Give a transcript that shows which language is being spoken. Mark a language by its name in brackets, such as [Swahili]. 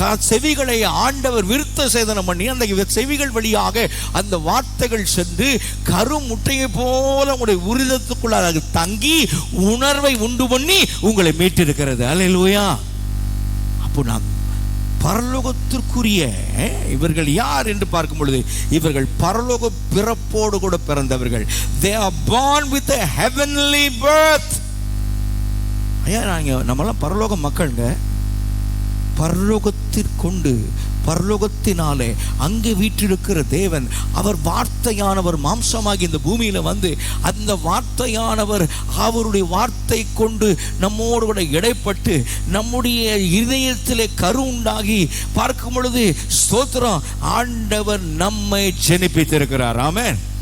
[Tamil] செவிகளை ஆண்டவர் விருத்த சேதனம் பண்ணி அந்த செவிகள் வழியாக அந்த வார்த்தைகள் சென்று கருமுட்டையை போல உங்களுடைய உரிதத்துக்குள்ளாக தங்கி உணர்வை உண்டு பண்ணி உங்களை மீட்டிருக்கிறது. அல்லேலூயா. அப்போ நாம் பரலோகத்திற்குரிய இவர்கள் யார் என்று பார்க்கும் பொழுது இவர்கள் பரலோக பிறப்போடு கூட பிறந்தவர்கள். [English] They are born with a heavenly birth. [Tamil] ஐயா, நம்மெல்லாம் பரலோக மக்களுங்க. பரலோகத்திற்கொண்டு பரலோகத்தினாலே அங்கே வீற்றிருக்கிற தேவன், அவர் வார்த்தையானவர் மாம்சமாகி இந்த பூமியில வந்து அந்த வார்த்தையானவர் அவருடைய வார்த்தை கொண்டு நம்மோடு கூட இடைப்பட்டு நம்முடைய இதயத்திலே கரு உண்டாகி பார்க்கும் பொழுது ஸ்தோத்திரம், ஆண்டவர் நம்மை ஜெனிப்பித்திருக்கிறார். ஆமென்.